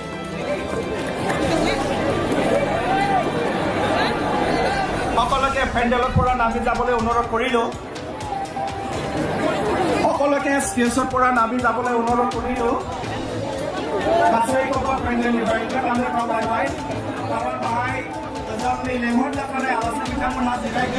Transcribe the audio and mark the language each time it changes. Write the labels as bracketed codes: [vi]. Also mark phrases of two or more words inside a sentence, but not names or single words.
[as] সকলকে পেণ্ডেলৰ পৰা নামি যাবলৈ অনুৰোধ কৰিলোঁ। সকলকে ষ্টেজৰ পৰা নামি যাবলৈ অনুৰোধ কৰিলোঁ। [brx] गासै गथ' पेन्डेलनिफ्राय ओंखारलांनो खावलायबाय। कारण बाहाय जोंनि लेंहरजाखानाय आलासि बिथांमोनहा जिरायगोन।